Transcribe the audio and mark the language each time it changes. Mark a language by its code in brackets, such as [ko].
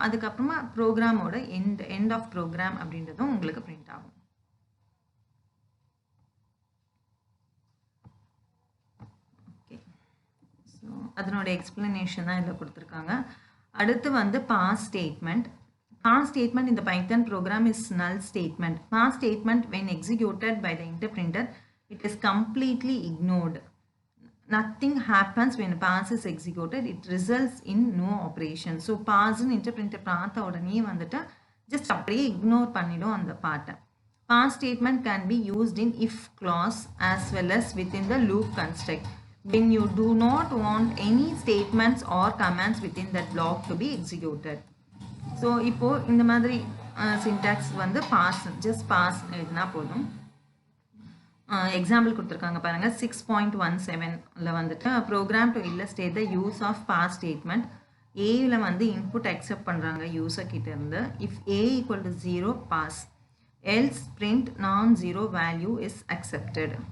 [ta] அதுக்கப்புறமா ப்ரோக்ராமோட end of program அப்படின்றதும் உங்களுக்கு பிரிண்ட் ஆகும். ஓகே, ஸோ அதனோட எக்ஸ்பிளனேஷன் தான் இதில் கொடுத்துருக்காங்க. அடுத்து வந்து pass statement. [en] Past statement in the Python program is null statement. Past statement when executed by the interpreter, it is completely ignored. Nothing happens when pass is executed. It results in no operation. So pass in interpreter [ta] பார்த்த உடனே வந்துட்டு just அப்படியே ignore பண்ணிடும் அந்த பார்ட்டை. [en] Past statement can be used in if clause as well as within the loop construct when you do not want any statements or commands within that block to be executed. [ta] So இப்போ இந்த மாதிரி syntax வந்து pass just pass எழுதினா போதும். [en] example [ta] கொடுத்துருக்காங்க பாருங்க 6.17ல வந்துட்டு [en] Program to illustrate the use of pass statement. [ta] ஏல வந்து இன்புட் அக்செப்ட் பண்ணுறாங்க யூசர் கிட்ட இருந்து. [en] If a equal to 0 pass, else print non 0 value is accepted.